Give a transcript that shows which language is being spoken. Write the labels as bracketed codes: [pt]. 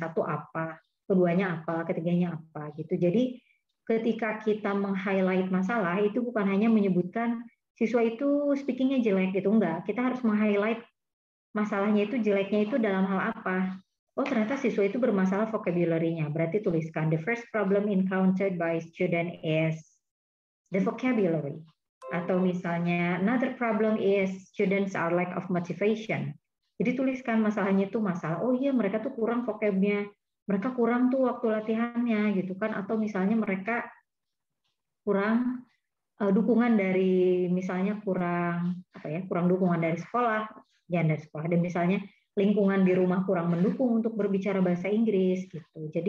[id] Satu apa, keduanya apa, ketiganya apa gitu. Jadi ketika kita meng-highlight masalah itu bukan hanya menyebutkan siswa itu speakingnya jelek gitu, enggak. Kita harus meng-highlight masalahnya itu, jeleknya itu dalam hal apa. Oh, ternyata siswa itu bermasalah vocabulary-nya. Berarti tuliskan [en] the first problem encountered by student is the vocabulary. [id] Atau misalnya [en] another problem is students are lack of motivation. [id] Jadi tuliskan masalahnya itu masalah, oh iya mereka tuh kurang vocabnya, mereka kurang tuh waktu latihannya gitu kan, atau misalnya mereka kurang dukungan dari, misalnya kurang kurang dukungan dari sekolah, jangan dari sekolah, dan misalnya lingkungan di rumah kurang mendukung untuk berbicara bahasa Inggris gitu.